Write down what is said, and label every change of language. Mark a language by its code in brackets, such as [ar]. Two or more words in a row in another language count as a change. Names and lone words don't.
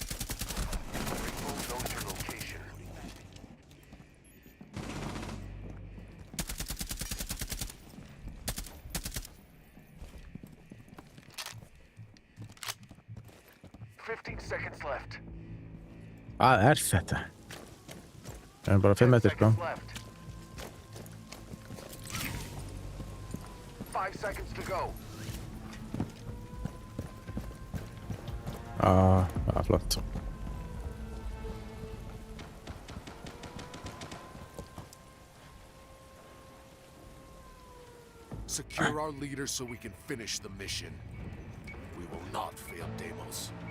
[en] Rainbow knows your location. Seconds left. [is] Hvað þetta? Það er bara 5 metri sko. [en] 5 seconds to go. Flott. Secure our leaders so we can finish the mission. We will not fail Deimos.